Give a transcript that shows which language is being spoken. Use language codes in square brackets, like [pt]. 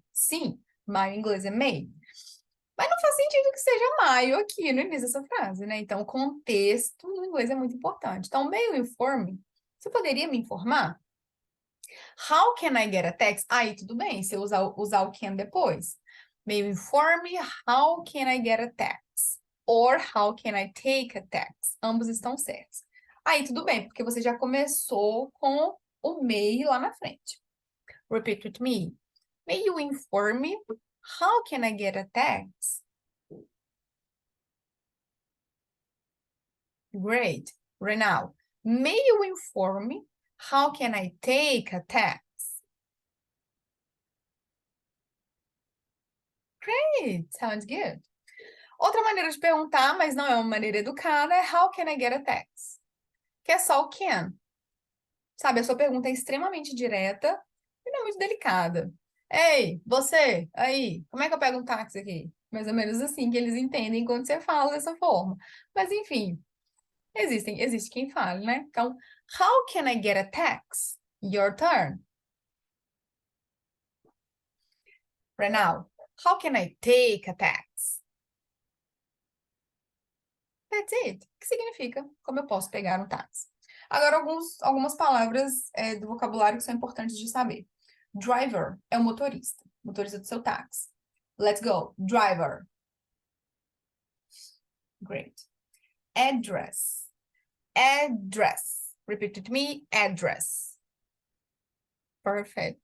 [pt] Sim, maio em inglês é May. Mas não faz sentido que seja maio aqui no início dessa frase, né? Então, o contexto no inglês é muito importante. Então, [en] may you inform me? [pt] Você poderia me informar? [en] How can I get a text? [pt] Aí, tudo bem, você usar o can depois. [en] May you inform me how can I get a text? Or how can I take a text? [pt] Ambos estão certos. Aí, tudo bem, porque você já começou com o may lá na frente. [en] Repeat with me. May you inform me how can I get a text? Great. Right now, may you inform me how can I take a text? Great. Sounds good. [pt] Outra maneira de perguntar, mas não é uma maneira educada, é [en] how can I get a text? [pt] Que é só o can. Sabe, a sua pergunta é extremamente direta e não é muito delicada. Ei, você, aí, como é que eu pego um táxi aqui? Mais ou menos assim que eles entendem quando você fala dessa forma. Mas enfim, existe quem fale, né? Então, [en] how can I get a taxi? Your turn. Right now, how can I take a taxi? That's it. [pt] O que significa? Como eu posso pegar um táxi? Agora, algumas palavras do vocabulário que são importantes de saber. Driver é o motorista do seu táxi. [en] Let's go. Driver. Great. Address. Address. Repeat with me. Address. Perfect.